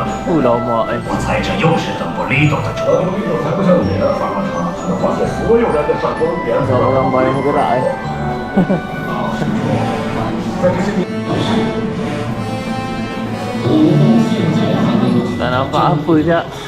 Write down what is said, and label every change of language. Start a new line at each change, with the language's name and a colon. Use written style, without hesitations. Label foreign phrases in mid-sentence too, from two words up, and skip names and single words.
Chinese: 不老马哎，我猜这又是邓布利多的主意。才不像你呢，发了他才能发现所有人的闪光点。
Malay: orang main bergerak eh. Tak nampak apa je.